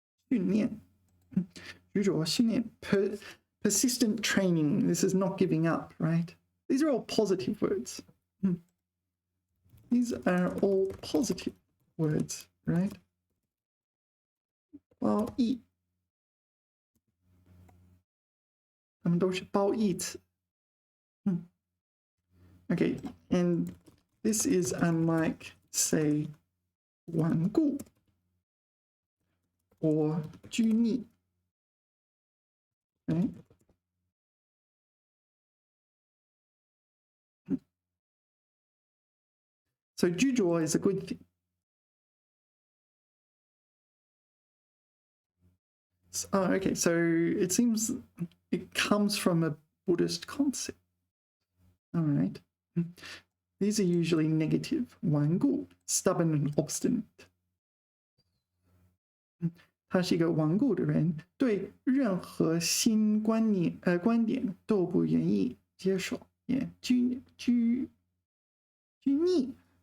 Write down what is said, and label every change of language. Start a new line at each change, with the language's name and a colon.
Chinese: 训练，执着训练
English: persistent training. This is not giving up, right? These are all positive words. These are all positive words, right?
Chinese: 褒义，它们都是褒义词。
English: Okay, and this is unlike, say, 顽固 or 拘泥. Right? So 执着 is a good thing. Oh, okay, so it seems it comes from a Buddhist concept. All right. These are usually negative. 顽固 stubborn and obstinate.
Chinese: 他是一个顽固的人，对任何新观点都不愿意接受，也拘泥。